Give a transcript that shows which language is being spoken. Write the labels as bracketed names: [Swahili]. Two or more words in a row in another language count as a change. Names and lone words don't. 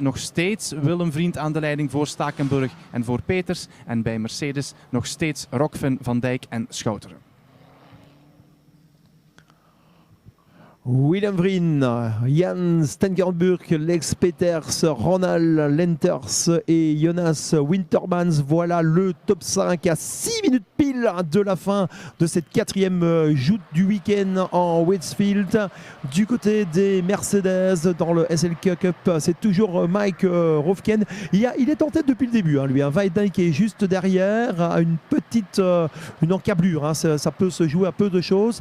[Dutch] Nog steeds Willem Vriend aan de leiding voor Stakenburg en voor Peters. En bij Mercedes nog steeds Rockven, Van Dijk en Schouteren. [French] Willem Vriend, Jan Stenkerburg, Lex Peters, Ronald Lenters et Jonas Wintermans. Voilà le top 5 à 6 minutes pile de la fin de cette 4e joute du week-end en Westfield. Du côté des Mercedes dans le SLK Cup, c'est toujours Mike Roefken. Il est en tête depuis le début, hein, lui. Weidijk qui est juste derrière, a une petite une encablure, hein, ça peut se jouer à peu de choses.